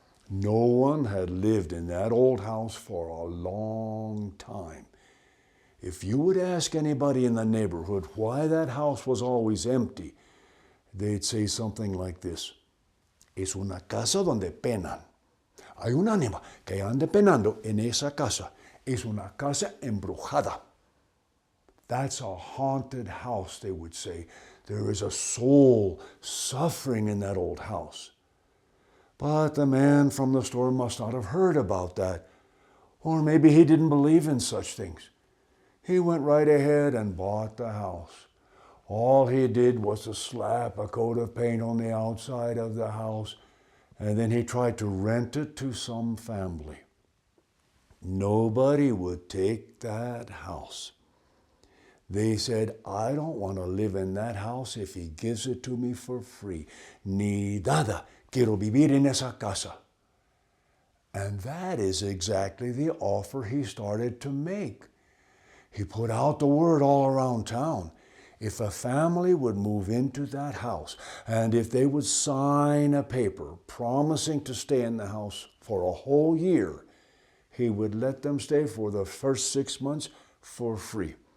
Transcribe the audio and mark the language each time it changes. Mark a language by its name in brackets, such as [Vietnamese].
[English] No one had lived in that old house for a long time. If you would ask anybody in the neighborhood why that house was always empty, they'd say something like this: [Spanish] Es una casa donde penan. Hay un ánima que anda penando en esa casa. Es una casa embrujada. [English] That's a haunted house, they would say. There is a soul suffering in that old house. But the man from the store must not have heard about that. Or maybe he didn't believe in such things. He went right ahead and bought the house. All he did was to slap a coat of paint on the outside of the house, and then he tried to rent it to some family. Nobody would take that house. They said, I don't want to live in that house if he gives it to me for free. [Spanish] Ni nada, quiero vivir en esa casa. [English] And that is exactly the offer he started to make. He put out the word all around town. If a family would move into that house, and if they would sign a paper promising to stay in the house for a whole year, he would let them stay for the first 6 months for free.